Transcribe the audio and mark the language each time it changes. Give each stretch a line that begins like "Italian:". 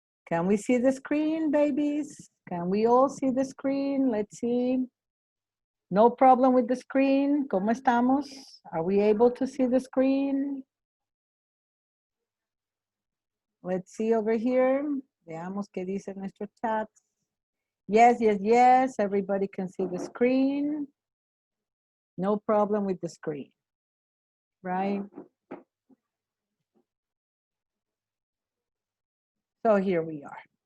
English: Can we see the screen, babies? Can we all see the screen? Let's see. No problem with the screen.
Spanish: ¿Cómo estamos?
English: Are we able to see the screen? Let's see over here.
Spanish: Veamos qué dice nuestro chat.
English: Yes, yes, yes. Everybody can see the screen. No problem with the screen, right? So here we are.